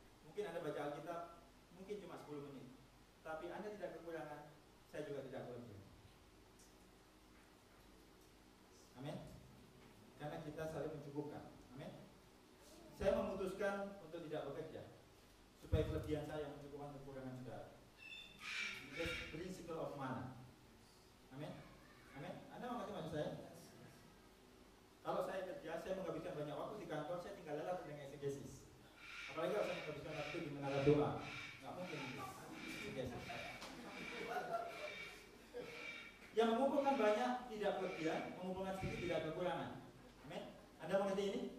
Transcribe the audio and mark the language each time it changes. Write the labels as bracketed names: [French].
[Indonesian] Mungkin Anda baca Alkitab, mungkin cuma 10 menit. Tapi Anda tidak kekurangan, saya juga tidak kelebihan. Amin. Karena kita saling mencukupkan. Amin. Saya memutuskan untuk tidak bekerja supaya kelebihan saya mencukupkan kekurangan saudara. [English] That's principle of mana. [Indonesian] Amin. Amin. Anda mengerti maksud saya? Kalau saya kerja, saya menghabiskan banyak waktu di kantor, saya tinggal lelah dengan exegesis. Apalagi kalau saya menghabiskan waktu di menara doa, nggak mungkin exegesis. Yang mengumpulkan banyak tidak kelebihan, mengumpulkan sedikit tidak kekurangan. Amin. Anda mengerti ini?